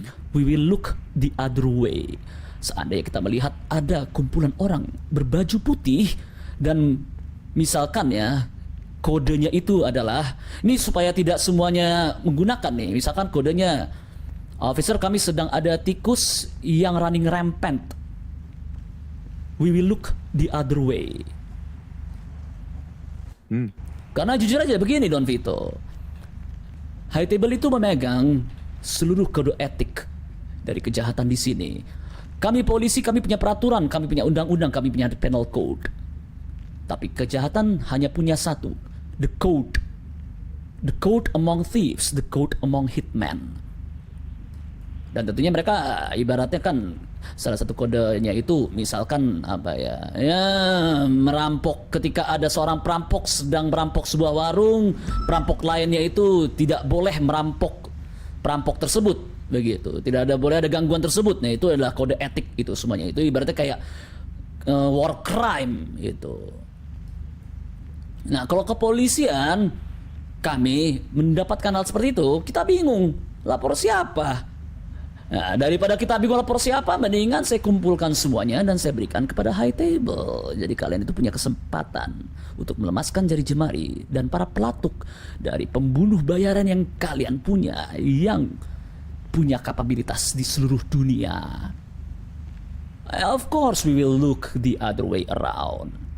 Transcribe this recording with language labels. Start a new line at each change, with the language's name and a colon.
English: We will look the other way.
Indonesian: Seandainya kita melihat ada kumpulan orang berbaju putih dan misalkan ya kodenya itu adalah ini supaya tidak semuanya menggunakan nih. Misalkan kodenya officer kami sedang ada tikus yang
English: running rampant. We will look the other way.
Indonesian: Karena jujur aja begini Don Vito, high table itu memegang seluruh kode etik dari kejahatan di sini. Kami polisi, kami punya peraturan, kami punya undang-undang, kami punya penal code. Tapi kejahatan hanya punya satu,
English: the code. The code among thieves, the code among hitmen.
Indonesian: Dan tentunya mereka ibaratnya kan salah satu kodenya itu misalkan apa ya merampok. Ketika ada seorang perampok sedang merampok sebuah warung, perampok lainnya itu tidak boleh merampok perampok tersebut, begitu. Tidak ada boleh ada gangguan tersebut. Nah, itu adalah kode etik itu semuanya. Itu ibaratnya kayak war crime gitu. Nah, kalau kepolisian kami mendapatkan hal seperti itu, kita bingung lapor siapa. Nah, daripada kita bingung lapor siapa, mendingan saya kumpulkan semuanya dan saya berikan kepada high table. Jadi kalian itu punya kesempatan untuk melemaskan jari jemari dan para pelatuk dari pembunuh bayaran yang kalian punya, yang punya kapabilitas di seluruh dunia.
English: Of course we will look the other way around.